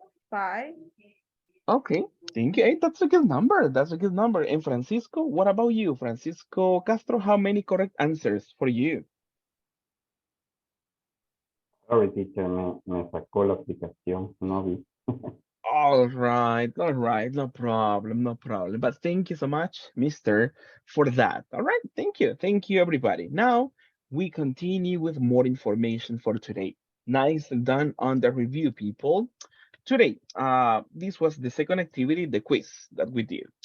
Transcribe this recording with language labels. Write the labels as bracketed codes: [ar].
[en] 5. Okay, thank you. Hey, that's a good number. And Francisco, what about you? Francisco Castro, how many correct answers for you? Sorry, teacher, [es] me sacó la aplicación, no vi. [en] All right, no problem. But thank you so much, Mister, for that. All right, thank you, everybody. Now we continue with more information for today. Nice done on the review, people. Today, this was the second activity, the quiz that we did.